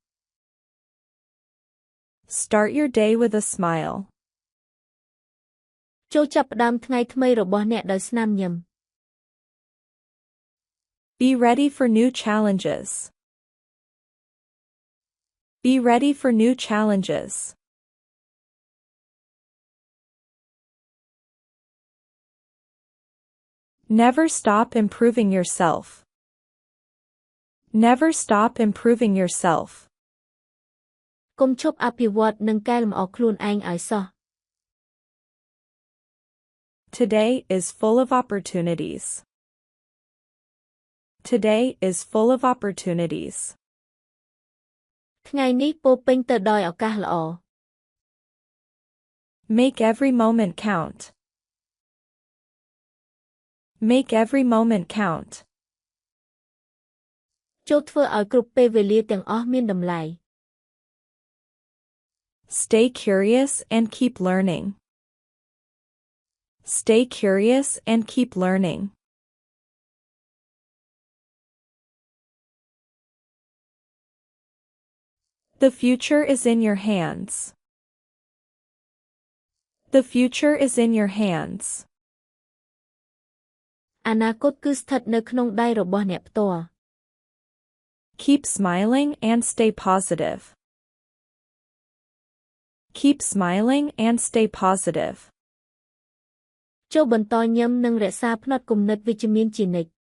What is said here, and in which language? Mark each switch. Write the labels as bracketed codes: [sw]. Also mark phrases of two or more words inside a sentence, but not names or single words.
[en] Start your day with a smile. [km] ចូលចាប់ផ្ដើមថ្ងៃថ្មីរបស់អ្នកដោយស្នាមញឹម [en] Be ready for new challenges. Be ready for new challenges. Never stop improving yourself. Never stop improving yourself. [km] កុំឈប់អភិវឌ្ឍនិងកែលម្អខ្លួនឯងឲ្យសោះ [en] Today is full of opportunities. Today is full of opportunities. [km] ថ្ងៃនេះពោរពេញទៅដោយឱកាសល្អ [en] Make every moment count. Make every moment count. [km] ចូលធ្វើឲ្យគ្រប់ពេលវេលាទាំងអស់មានតម្លៃ [en] Stay curious and keep learning. Stay curious and keep learning. The future is in your hands. The future is in your hands. [km] អនាគតគឺស្ថិតនៅក្នុងដៃរបស់អ្នកផ្ទាល់ [en] Keep smiling and stay positive. Keep smiling and stay positive. [km] ចូលបន្តញឹមនិងរក្សាផ្នត់គំនិតវិជ្ជមានជានិច្ច